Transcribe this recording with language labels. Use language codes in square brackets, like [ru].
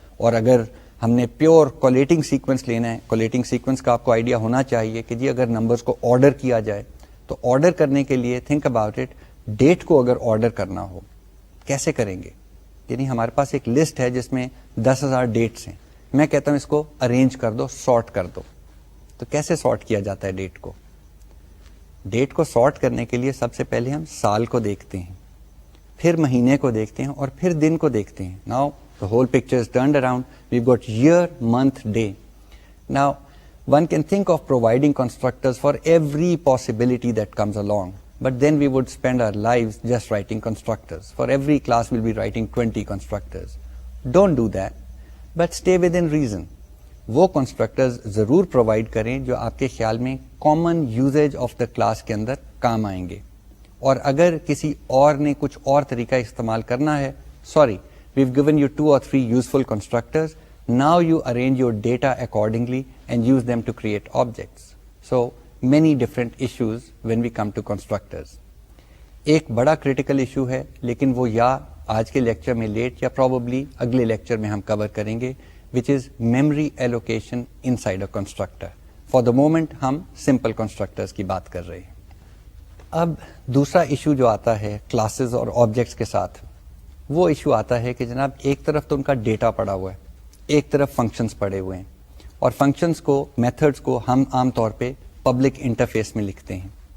[ur] اور اگر ہم نے پیور کولیٹنگ سیکوینس لینا ہے، کولیٹنگ سیکوینس کا آپ کو آئیڈیا ہونا چاہیے کہ جی اگر نمبرز کو آرڈر کیا جائے تو آرڈر کرنے کے لیے [en] think about it, [ur] ڈیٹ کو اگر آرڈر کرنا ہو کیسے کریں گے؟ یعنی ہمارے پاس ایک لسٹ ہے جس میں 10,000 ڈیٹس ہیں، میں کہتا ہوں اس کو ارینج کر دو، سارٹ کر دو. تو کیسے سارٹ کیا جاتا ہے ڈیٹ کو؟ ڈیٹ کو سارٹ کرنے کے لیے سب سے پہلے ہم سال کو دیکھتے ہیں، پھر مہینے کو دیکھتے ہیں اور پھر دن کو دیکھتے ہیں. [en] Now the whole picture is turned around. We've got year, month, day. Now, one can think of providing constructors for every possibility that comes along. But then we would spend our lives just writing constructors. For every class, we'll be writing 20 constructors. Don't do that. But stay within reason. [ur] وہ constructors ضرور provide کریں جو آپ کے خیال میں [en] common usage of the class [ur] کے اندر کام آئیں گے. اور اگر کسی اور نے کچھ اور طریقہ استعمال کرنا ہے، [en] sorry, we've given you 2 or 3 useful constructors. Now you arrange your data accordingly and use them to create objects. So many different issues when we come to constructors. [ur] ایک بڑا critical issue ہے لیکن وہ یا آج کے لیکچر میں late یا probably اگلے لیکچر میں ہم کور کریں گے, [en] which is memory allocation inside a constructor. For the moment [ur] ہم simple constructors کی بات کر رہے ہیں. اب دوسرا ایشو جو آتا ہے کلاسز اور آبجیکٹس کے ساتھ, وہ ایشو آتا ہے کہ جناب ایک طرف تو ان کا ڈیٹا پڑا ہوا ہے, ایک طرف فنکشنز پڑے ہوئے ہیں, اور فنکشنز کو میتھڈز کو ہم عام طور پہ پبلک انٹرفیس میں لکھتے ہیں.